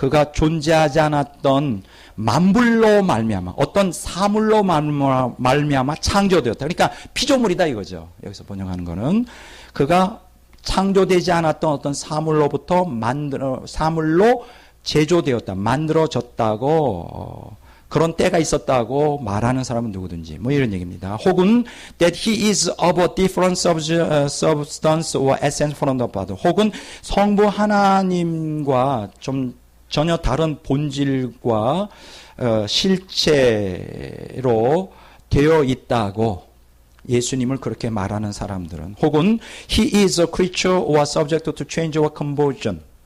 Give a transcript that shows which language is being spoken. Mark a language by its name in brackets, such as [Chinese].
[Korean] 그가 존재하지 않았던 만물로 말미암아 어떤 사물로 말미암아 창조되었다. 그러니까 피조물이다 이거죠. 여기서 번역하는 거는 그가 창조되지 않았던 어떤 사물로부터 사물로 제조되었다. 만들어졌다고 그런 때가 있었다고 말하는 사람은 누구든지 뭐 이런 얘기입니다. 혹은 [English] that he is of a different substance or essence from the Father. [Korean] 혹은 성부 하나님과 좀 전혀 다른 본질과 실체로 되어 있다고 예수님을 그렇게 말하는 사람들은 혹은 [English] he is a creature or subject to change or conversion.